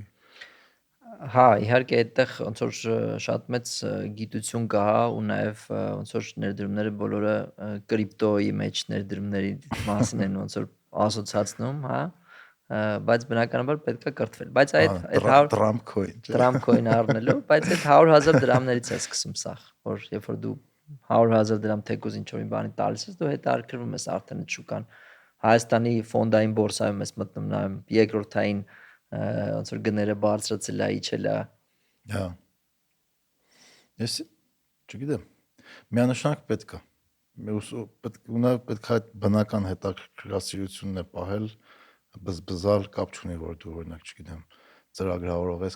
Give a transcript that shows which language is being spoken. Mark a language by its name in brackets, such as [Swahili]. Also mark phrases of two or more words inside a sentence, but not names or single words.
[Armenian] Հա, իհարկե այդտեղ ոնց որ շատ մեծ գիտություն կա ու նաև ոնց որ ներդրումները բոլորը կրիպտոյի մեջ ներդրումների մասին են ոնց որ ասոցացնում, հա։ բայց բնականաբար պետք է կրթվել։ Բայց այդ 100 Trump coin, չէ՞։ Trump coin առնելու, բայց այդ 100,000 դրամներից է սկսում սախ, որ երբ որ դու 100,000 դրամ թեկուզ ինչ-որ մի բանի տալիս ես, դու հետաքրքրվում ես արդեն այդ շուկան։ Հայաստանի ֆոնդային բորսայում ես մտնում նայում երկրորդային ոնց որ գները բարձրացել է, իջել է։ Հա։ Ես չգիտեմ։ Միանշանակ պետք է։ Պետք է այդ բնական հետաքրքրասիրությունն է պահել, բզբզալ կապ չունի, որ դու օրինակ, չգիտեմ, ծրագրավորող ես